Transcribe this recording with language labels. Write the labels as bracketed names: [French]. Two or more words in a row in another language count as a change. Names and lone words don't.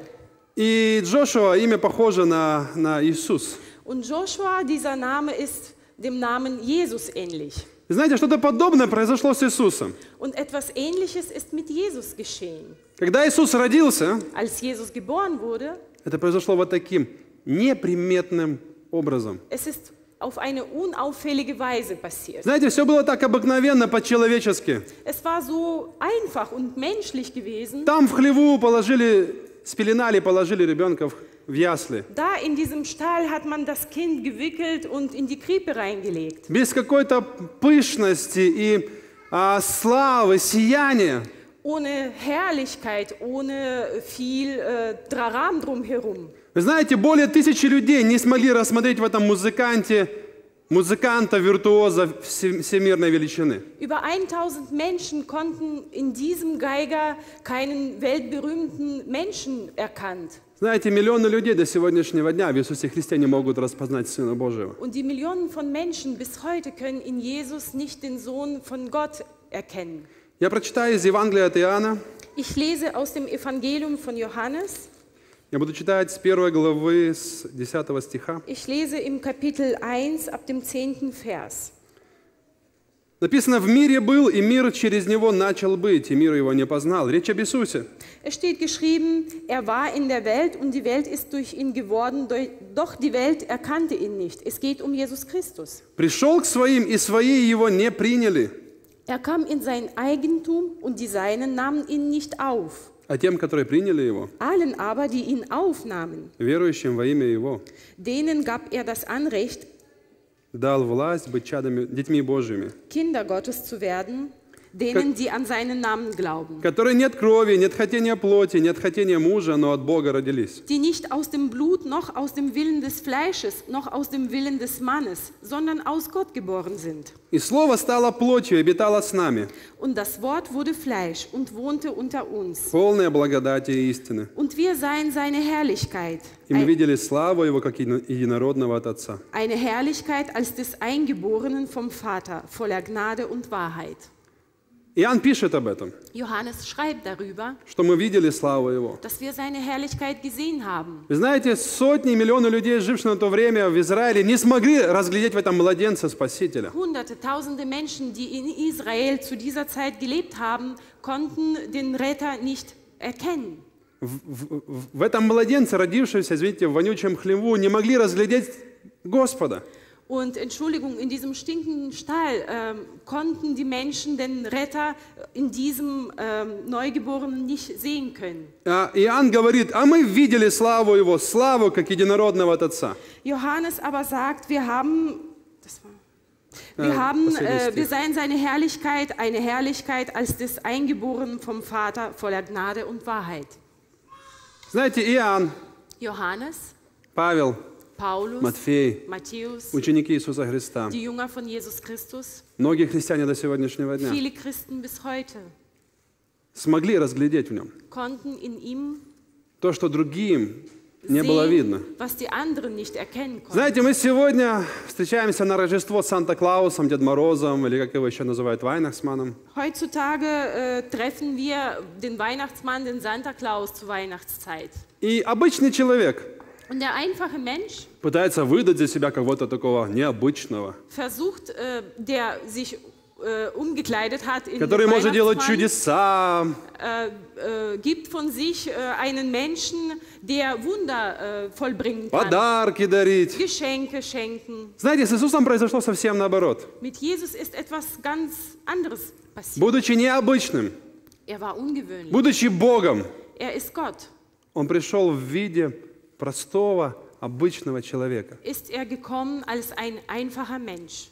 [Russian] И Джошуа, имя похоже на Иисус. [German] Und Joshua, dieser Name ist dem Namen Jesus ähnlich. [Russian] Вы знаете, что-то подобное произошло с Иисусом. [German] Und etwas Ähnliches ist mit Jesus geschehen. [Russian] Когда Иисус родился, [German] Als Jesus geboren wurde, [Russian] это произошло вот таким неприметным образом. [German] es ist auf eine unauffällige Weise passiert. [Russian] Знаете, все было так обыкновенно, по-человечески. [German] Es war so einfach und menschlich gewesen. [Russian] Там в хлеву спеленали, положили ребенка в ясли. [German] Da in diesem Stall hat man das Kind gewickelt und in die Krippe reingelegt. [Russian] Без какой-то пышности и славы, сияния. [German] Ohne Herrlichkeit, ohne viel Draram drumherum. [Russian] Вы знаете, более 1000 людей не смогли рассмотреть в этом музыканта-виртуоза всемирной величины. [German] Über 1000 Menschen konnten in diesem Geiger keinen weltberühmten Menschen erkannt. [Russian] Знаете, миллионы людей до сегодняшнего дня в Иисусе Христе не могут распознать Сына Божьего. [German] Und die Millionen von Menschen bis heute können in Jesus nicht den Sohn von Gott erkennen. [Russian] Я прочитаю из Евангелия от Иоанна. [German] Ich lese aus dem Evangelium von Johannes. [Russian] Я буду читать с 1 главы, с 10 стиха. [German] Ich lese im Kapitel 1 ab dem 10. Vers. [Russian] Написано, в мире был, и мир через него начал быть, и мир его не познал. Речь об Иисусе. [German] Es steht geschrieben, er war in der Welt und die Welt ist durch ihn geworden, doch die Welt erkannte ihn nicht. Es geht um Jesus Christus. [Russian] Пришел к своим, и свои его не приняли. [German] Er kam in sein Eigentum und die Seinen nahmen ihn nicht auf. [Russian] А тем, которые приняли его, [German] Allen aber, die ihn aufnahmen, [Russian] верующим во имя его, [German] denen gab er das Anrecht, [Russian] дал власть быть чадами, детьми Божьими, [German] Kinder Gottes zu werden, denen, die an seinen Namen glauben, [Russian] которые нет крови, нет хотения плоти, нет хотения мужа, но от Бога родились. [German] die nicht aus dem Blut, noch aus dem Willen des Fleisches, noch aus dem Willen des Mannes, sondern aus Gott geboren sind. [Russian] И Слово стало плотью и обитало с нами, [German] Und das Wort wurde Fleisch und wohnte unter uns. [Russian] полное благодати и истины. [German] Und wir sahen seine Herrlichkeit, [Russian] И мы видели славу Его, как единородного от Отца. [German] eine Herrlichkeit als des Eingeborenen vom Vater, voller Gnade und Wahrheit. [Russian] Иоанн пишет об этом, [German] Johannes schreibt darüber, [Russian] что мы видели славу Его. [German] dass wir seine Herrlichkeit gesehen haben. [Russian] Вы знаете, сотни, миллионы людей, живших на то время в Израиле, не смогли разглядеть в этом младенца Спасителя. [German] Hunderte, tausende Menschen, die in Israel zu dieser Zeit gelebt haben, konnten den Retter nicht erkennen. [Russian] В этом младенце, родившемся, извините, в вонючем хлеву, не могли разглядеть Господа. [German] Und Entschuldigung, in diesem stinkenden Stall konnten die Menschen den Retter in diesem Neugeborenen nicht sehen können. [Russian] Иоанн говорит, а мы видели славу Его, славу, как единородного от Отца. [German] Johannes aber sagt, wir sahen seine Herrlichkeit, eine Herrlichkeit als des Eingeborenen vom Vater, voller Gnade und Wahrheit. [Russian] Знаете, Иоанн, [German] Johannes, [Russian] Павел, [German] Paulus, [Russian] Матфей, [German] Matthäus, [Russian] ученики Иисуса Христа, [German] die Jünger von Jesus Christus, [Russian] многие христиане до сегодняшнего дня [German] viele Christen bis heute [Russian] смогли разглядеть в нем [German] konnten in ihm [Russian] то, что другим не было видно. [German] sehen, was die anderen nicht erkennen konnten. [Russian] Знаете, мы сегодня встречаемся на Рождество с Санта-Клаусом, Дед Морозом, или как его еще называют, [German] Weihnachtsmanном. Heutzutage treffen wir den Weihnachtsmann, den Santa Claus zur Weihnachtszeit. [Russian] И обычный человек [German] Und der einfache Mensch [Russian] пытается выдать за себя кого-то такого необычного, [German] versucht, der sich umgekleidet hat in den [Russian] который может делать [German] Weihnachtsmann, [Russian] чудеса, [German] gibt von sich einen Menschen, der Wunder vollbringen kann, [Russian] подарки дарить. [German] Geschenke schenken. [Russian] Знаете, с Иисусом произошло совсем наоборот. [German] Mit Jesus ist etwas ganz anderes passiert. [Russian] Будучи необычным, [German] Er war ungewöhnlich. [Russian] будучи Богом, [German] Er ist Gott. [Russian] Он пришел в виде простого, обычного человека. [German] Ist er gekommen als ein einfacher Mensch,